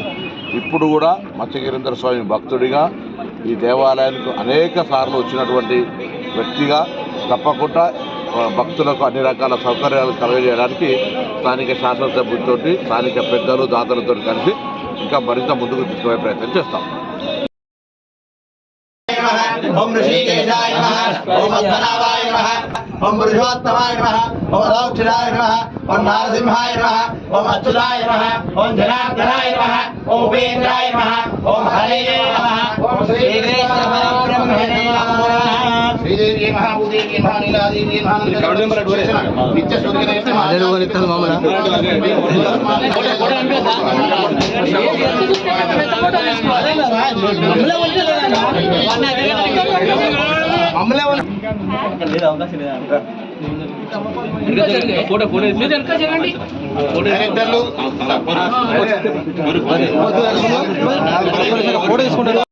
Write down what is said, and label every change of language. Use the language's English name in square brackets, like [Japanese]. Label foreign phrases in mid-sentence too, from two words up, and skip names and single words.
[Telugu] ఇప్పుడు కూడా మత్స్యగిరీంద్ర స్వామి భక్తుడిగా ఈ దేవాలయానికి అనేక సార్లు వచ్చినటువంటి వ్యక్తిగా తప్పకుండా భక్తులకు అన్ని రకాల సౌకర్యాలు కలుగజేయడానికి స్థానిక శాసనసభ్యులతో, స్థానిక పెద్దలు, దాతలతో కలిసి ఇంకా మరింత ముందుకు తీసుకునే ప్రయత్నం చేస్తాం. [Sanskrit] ओम ऋषिकेशाय नमः, ओम पद्मनाभाय नमः, ओम पुरुषोत्तमाय नमः, ओम अदोक्षराय नमः, ओम नारसिंहाय नमः, ओम अच्युताय नमः, ओम जनार्दनाय नमः, ओम उपेन्द्राय नमः, ओम हरये नमः, ओम श्रीकृष्ण परब्रह्मणे नमः। श्रीदेवी महाभूदेवी महानीलादेवी महानंद नित्य सूर्यदेव महादेव मामला [Telugu] ఫోటో చేయండి ఫోటో తీసుకుంటారు.